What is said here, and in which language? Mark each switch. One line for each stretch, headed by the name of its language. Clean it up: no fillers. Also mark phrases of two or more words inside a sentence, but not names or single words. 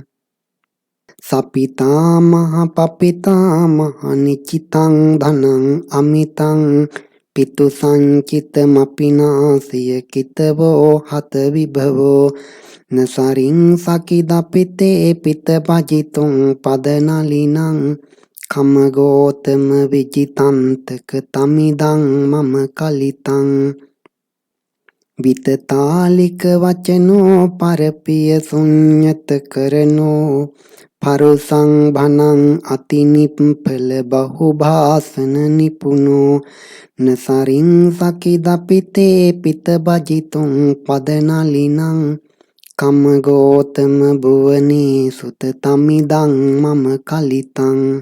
Pali: සපිතා මහ පපිතා මහ නිචිතං ධනං අමිතං පිතු සංචිත මපිනාසිය කිතවෝ හත විභවෝ නසරින් සකිදපිතේ පිත පජිතුන් පදනලිනං කමගෝතම විජිතන්තක තමිදං මම කලිතං විතතාලික වචනෝ පරපිය සුඤ්ඤත කරනෝ පරුසං භනං අතිනිප්පල බහුභාසන නිපුනෝ නසරින් සකිදපිතේ පිත බජිතුන් පදනලිනං කමගෝතම භුවනේ සුත තමිදං මම කලිතං